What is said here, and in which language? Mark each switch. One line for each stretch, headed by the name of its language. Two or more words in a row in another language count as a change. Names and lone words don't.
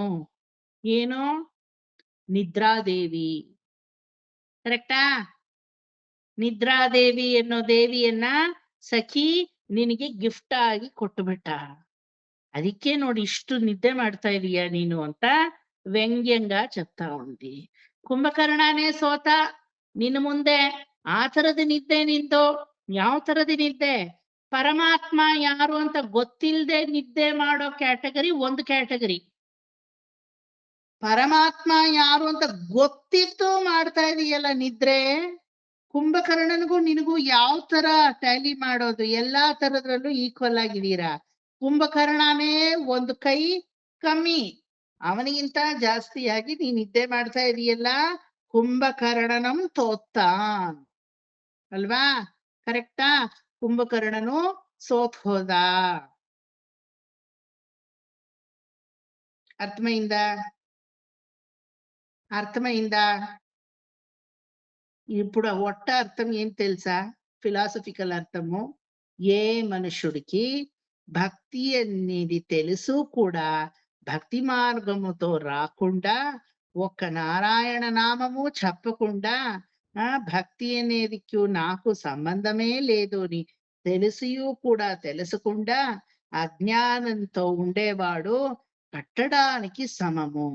Kannada: ಏನು? ನಿದ್ರಾದೇವಿ. ಕರೆಕ್ಟಾ? ನಿದ್ರಾದೇವಿ ಅನ್ನೋ ದೇವಿಯನ್ನ ಸಖಿ ನಿನಗೆ ಗಿಫ್ಟ್ ಆಗಿ ಕೊಟ್ಟುಬಿಟ್ಟ. ಅದಕ್ಕೆ ನೋಡಿ ಇಷ್ಟು ನಿದ್ದೆ ಮಾಡ್ತಾ ಇದೀಯ ನೀನು ಅಂತ
Telugu: వ్యంగ్యంగా చెప్తా ఉంది.
Kannada: ಕುಂಭಕರ್ಣನೇ ಸೋತ ನಿನ್ನ ಮುಂದೆ. ಆ ತರದ ನಿದ್ದೆ ನಿಂದು. ಯಾವ ತರದ ನಿದ್ದೆ? ಪರಮಾತ್ಮ ಯಾರು ಅಂತ ಗೊತ್ತಿಲ್ಲದೆ ನಿದ್ದೆ ಮಾಡೋ ಕ್ಯಾಟಗರಿ ಒಂದು ಕ್ಯಾಟಗರಿ. ಪರಮಾತ್ಮ ಯಾರು ಅಂತ ಗೊತ್ತಿದ್ದು ಮಾಡ್ತಾ ಇದೀಯಲ್ಲ ನಿದ್ರೆ, ಕುಂಭಕರ್ಣನಿಗೂ ನಿನಗೂ ಯಾವ ತರ ಟ್ಯಾಲಿ ಮಾಡೋದು? ಎಲ್ಲಾ ತರದ್ರಲ್ಲೂ ಈಕ್ವಲ್ ಆಗಿದ್ದೀರಾ. ಕುಂಭಕರ್ಣನೇ ಒಂದು ಕೈ ಕಮ್ಮಿ, ಅವನಿಗಿಂತ ಜಾಸ್ತಿಯಾಗಿ ನೀನ್ ನಿದ್ದೆ ಮಾಡ್ತಾ ಇದೀಯಲ್ಲ.
Tamil: கும்பகர்ணனும் தோத்தான் அல்லவா?
Kannada: ಕರೆಕ್ಟಾ? ಕುಂಭಕರ್ಣನು ಸೋತ್ ಹೋದ.
Telugu: అర్థమైందా? ఇప్పుడు ఒట్ట అర్థం ఏం తెలుసా? ఫిలాసఫికల్ అర్థము, ఏ మనుషుడికి భక్తి అనేది తెలుసు కూడా భక్తి మార్గముతో రాకుండా, ఒక్క నారాయణ నామము చెప్పకుండా, భక్తి అనేది నాకు సంబంధమే లేదు అని తెలిసియూ కూడా తెలుసుకుండా అజ్ఞానంతో ఉండేవాడు కట్టడానికి సమము.